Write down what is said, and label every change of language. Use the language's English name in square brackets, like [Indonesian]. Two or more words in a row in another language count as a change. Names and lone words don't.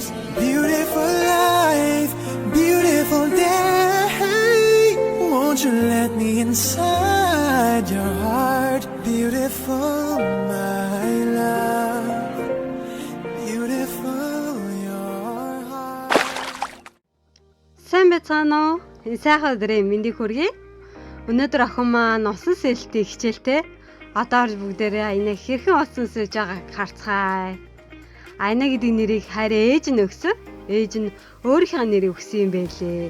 [English] Beautiful life, beautiful day. Won't you let me inside your heart? Beautiful, my love. Beautiful, your heart. [Mongolian] Сайн байцгаана уу? Энэ сайхан өдрийн мэндийг хүргэе. Өнөөдөр охин маань усан сэлтийн хичээлтэй. Одоо орж бүгдээрээ аянаг хэрхэн усан сэлж байгааг харцгаая. Аяна гэдэг нэрийг харь ээж нь өгсөн. Ээж нь өөрийнхөө нэрийг өгсөн юм байлээ.